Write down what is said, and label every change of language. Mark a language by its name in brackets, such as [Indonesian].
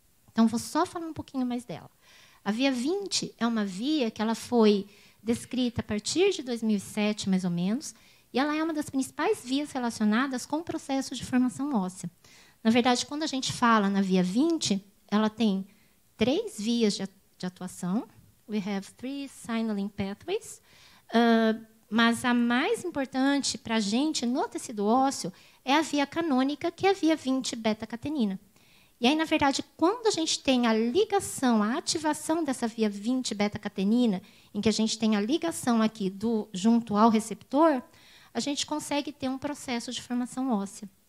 [Portuguese] Então, vou só falar um pouquinho mais dela. A via 20 é uma via que ela foi descrita a partir de 2007, mais ou menos, e ela é uma das principais vias relacionadas com o processo de formação óssea. Na verdade, quando a gente fala na via 20, ela tem 3 vias de atuação. [English] We have 3 signaling pathways. [Portuguese] Mas a mais importante para a gente no tecido ósseo é a via canônica, que é a via 20 beta-catenina. E aí, na verdade, quando a gente tem a ligação, a ativação dessa via 20 beta-catenina, em que a gente tem a ligação aqui junto ao receptor, a gente consegue ter um processo de formação óssea.